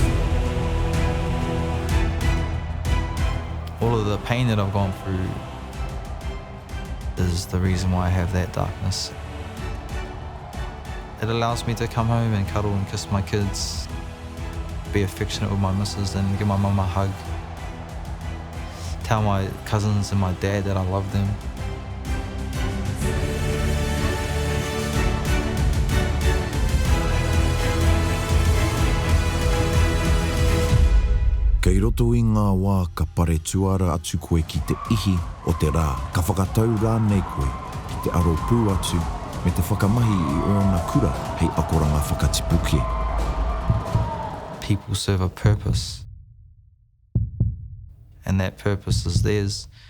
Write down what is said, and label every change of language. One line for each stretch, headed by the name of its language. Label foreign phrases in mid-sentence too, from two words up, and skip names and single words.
English: All of the pain that I've gone through is the reason why I have that darkness. It allows me to come home and cuddle and kiss my kids, be affectionate with my missus and give my mum a hug. Tell my cousins and my dad that I love them.
Māori: Kei roto I ngā wā ka pare tuara atu koe ki te ihi o te rā. Ka whakatau rānei koe ki te aro pū atu me te whakamahi I ōna kura hei akoranga whakatipuke.
English: People serve a purpose. And that purpose is theirs.